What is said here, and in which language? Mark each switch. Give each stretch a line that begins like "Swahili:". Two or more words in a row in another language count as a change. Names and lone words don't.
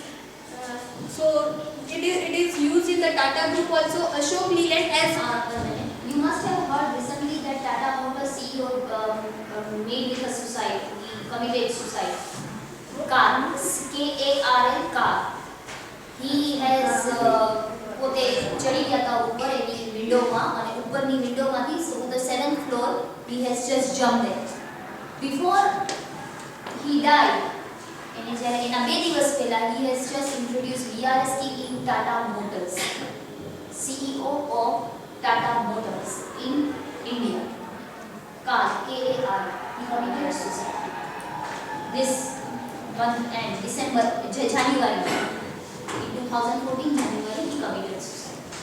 English: So it is used in the Tata Group also. Ashok Leyland as You must have heard recently that Tata Motors CEO made with a suicide, he committed suicide. Car, K-A-R-L, car. He has
Gujarati: પોતે ચડી ગયા હતા ઉપર એની વિન્ડોમાં અને ઉપરની વિન્ડોમાંથી
English: so the 7th floor he has just jumped there. Before he died,
Gujarati: અને જ્યારે એના 2 દિવસ પહેલા
English: he has just introduced VRS scheme in Tata Motors. CEO of Tata Motors in India. Car, K-A-R, he committed suicide. This month and December, January, in 2014 January, he committed suicide.